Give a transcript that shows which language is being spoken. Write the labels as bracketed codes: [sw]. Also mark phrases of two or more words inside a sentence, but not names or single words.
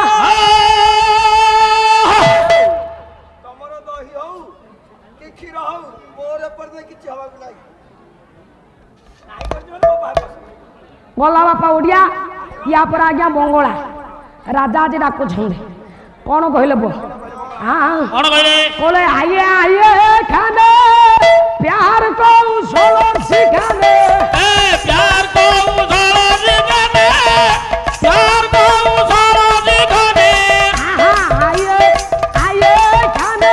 [or] ତମର ଦହି ହଉ କି କ୍ଷୀର ହଉ ମୋର ଏପଟେ କିଛି ହବାକୁ ନାହିଁ ଗଲା ବାପା ଓଡ଼ିଆ ୟା ପରେ ଆଜ୍ଞା ବଙ୍ଗଳା ରାଜା ଆଜି ଡାକୁଛନ୍ତି କଣ କହିଲେ ପୁଅ हाँ [hi] कौन कहले बोले आइए आइए खाने प्यार को सोलो सिखाने ए प्यार को उजाला दिखाने प्यार को उजाला दिखाने हाँ आइए आइए खाने